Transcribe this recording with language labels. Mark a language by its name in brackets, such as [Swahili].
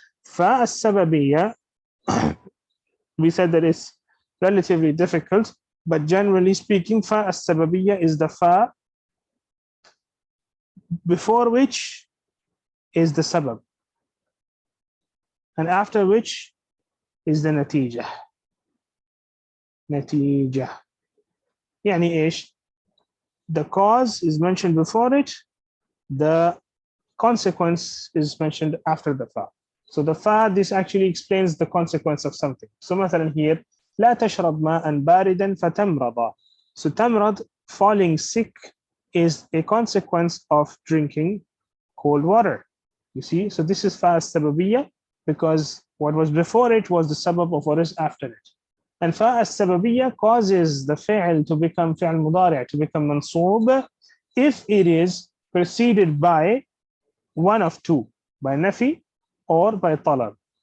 [English] فاء السببية, we said that it's relatively difficult, but generally speaking, فاء السببية is the fa before which is the sabab, and after which is the natijah. Natijah. The cause is mentioned before it, the consequence is mentioned after the fa. So the fa, this actually explains the consequence of something. So [Arabic] مثلا [English] here, [Arabic] لا تشرب ماء باردا فتمرض. [English] So tamrad, falling sick, is a consequence of drinking cold water. You see, so this is fa as-sababiyya, because what was before it was the sabab of what is after it. And fa as-sababiyya causes the fi'l to become fi'l mudari', to become mansoob, if it is preceded by one of two, by nafi or by talab.